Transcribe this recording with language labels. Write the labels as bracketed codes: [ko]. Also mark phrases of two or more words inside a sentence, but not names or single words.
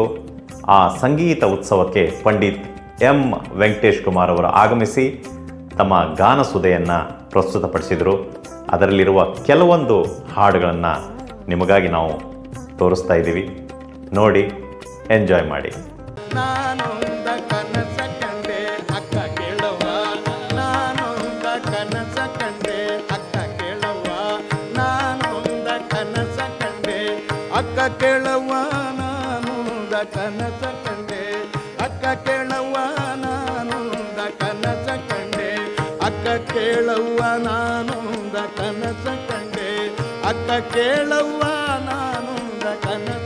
[kn] ಆ ಸಂಗೀತ ಉತ್ಸವಕ್ಕೆ ಪಂಡಿತ್ ಎಂ ವೆಂಕಟೇಶ್ ಕುಮಾರ್ ಅವರು ಆಗಮಿಸಿ ತಮ್ಮ ಗಾನಸುಧೆಯನ್ನು ಪ್ರಸ್ತುತಪಡಿಸಿದರು. ಅದರಲ್ಲಿರುವ ಕೆಲವೊಂದು ಹಾಡುಗಳನ್ನು ನಿಮಗಾಗಿ ನಾವು ತೋರಿಸ್ತಾ ಇದ್ದೀವಿ. ನೋಡಿ, ಎಂಜಾಯ್ ಮಾಡಿ. ಅಕ್ಕ ಕೇಳವ್ವ ನಾನುಂದ ಕನಸ ಕಂಡೆ, ಅಕ್ಕ ಕೇಳವ್ವ ನಾನುಂದ ಕನಸ ಕಂಡೆ, ಅಕ್ಕ ಕೇಳವ್ವ ನಾನುಂದ ಕನಸ ಕಂಡೆ, ಅಕ್ಕ ಕೇಳವ್ವ ನಾನುಂದ ಕನಸ